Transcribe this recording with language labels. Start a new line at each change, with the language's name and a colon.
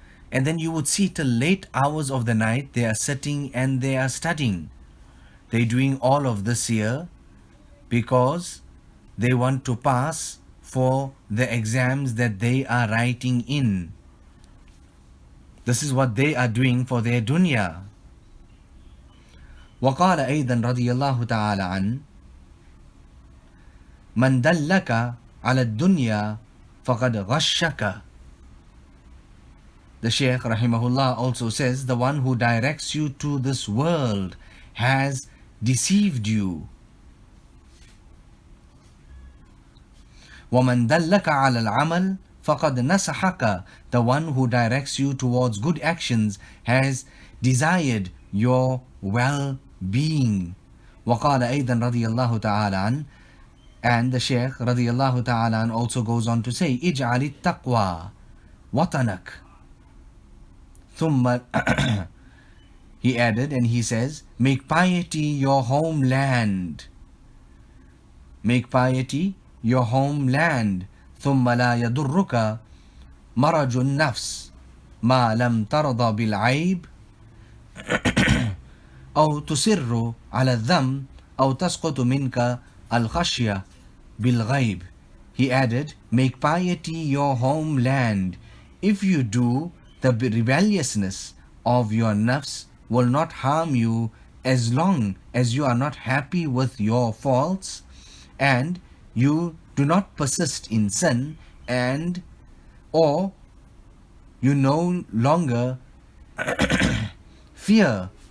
English: And then you would see till late hours of the night they are sitting and they are studying. They're doing all of this here because they want to pass for the exams that they are writing in. This is what they are doing for their dunya.
Arabic: وقال أيضا رضي الله تعالى عنه من دلك على الدنيا فقد غشك.
English: The Shaykh rahimahullah also says, the one who directs you to this world has deceived you.
Arabic: وَمَنْ دَلَّكَ عَلَى الْعَمَلِ فَقَدْ نَصَحَكَ.
English: The one who directs you towards good actions has desired your well-being.
Arabic: وَقَالَ أَيْضًا رَضِيَ اللَّهُ تَعَالَى عَنْهُ.
English: And the Shaykh radiyallahu ta'ala also goes on to say,
Arabic: اجعل التقوى وطنك. ثم
English: he added and he says, make piety your homeland. Make piety your homeland.
Arabic: ثم لا يضرك مرج النفس ما لم ترضى بالعيب أو تصر على الذنب أو تسقط منك الخشية بالغيب.
English: He added, make piety your homeland. If you do, the rebelliousness of your nafs will not harm you as long as you are not happy with your faults and you do not persist in sin, and or you no longer fear